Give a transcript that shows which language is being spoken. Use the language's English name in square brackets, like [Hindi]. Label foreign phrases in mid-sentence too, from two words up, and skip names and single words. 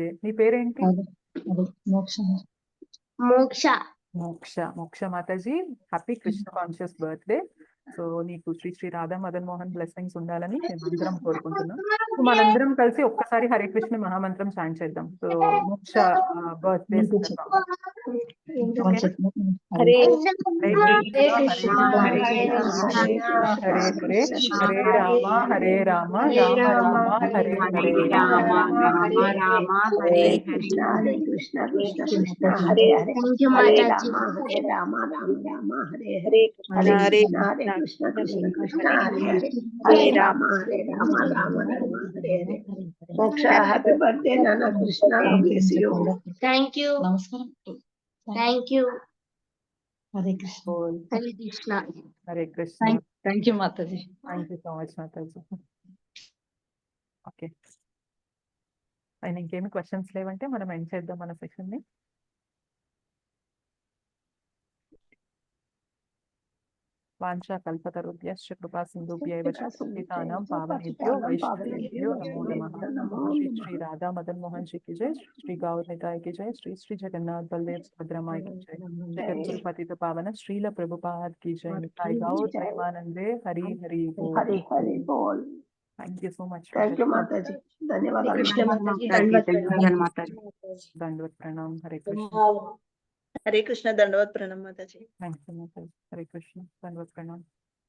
[Telugu] నీ పేరేంటి? మోక్ష మాతాజీ. [English] happy Krishna conscious birthday. [Telugu] సో నీకు శ్రీ శ్రీ రాధా మదన్ మోహన్ బ్లెస్సింగ్స్ ఉండాలని మేము అందరం కోరుకుంటున్నాం. సో మనందరం కలిసి ఒక్కసారి హరే కృష్ణ మహామంత్రం చాంట్ చేద్దాం. [English] so Moksha birthday [Sanskrit] హరే హరే రామ రామ రామ హరే హరే హరే కృష్ణ కృష్ణ కృష్ణ హరే హరే, హరే రామ రామ రామ హరే హరే, హరే కృష్ణ కృష్ణ హరే హరే, హరే రామ రామ రామ హరే హరే. [English] Moksha happy birthday నాన్న కృష్ణ. bless you. thank you. [Telugu] నమస్కారం. [English] thank you. [Sanskrit] హరే కృష్ణ. హరే కృష్ణ. హరే కృష్ణ. [English] thank you మాతాజీ. thank you so much మాతాజీ. [Telugu] ఓకే, ఆయన ఇంకేమి క్వశ్చన్స్ లేవంటే మనం ఎండ్ చేద్దాం మన సెషన్ ని. [Sanskrit] వాంఛా కల్పతరుభ్యశ్చ కృపా సింధుభ్యైవ చ పతితానాం పావనేభ్యో వైష్ణవేభ్యో నమో నమః. [Hindi] శ్రీ శ్రీ రాధా మదన్ మోహన్ जी की जय, श्री गौर निताय की जय, श्री श्री जगन्नाथ बलदेव सुभद्रा माई की जय, जगत गुरु पतित पावन श्रील प्रभुपाद की जय, निताय गौर प्रेमानंदे हरि हरि बोल. हरि हरि बोल. [English] thank you so much. thank you మాతాజీ. ధన్యవాదాలు. [Hindi] दंडवत प्रणाम. हरे कृष्ण. हरे कृष्ण दंडवत प्रणाम माताजी. [English] thank you [Hindi] माताजी. हरे कृष्ण. दंडवत प्रणाम.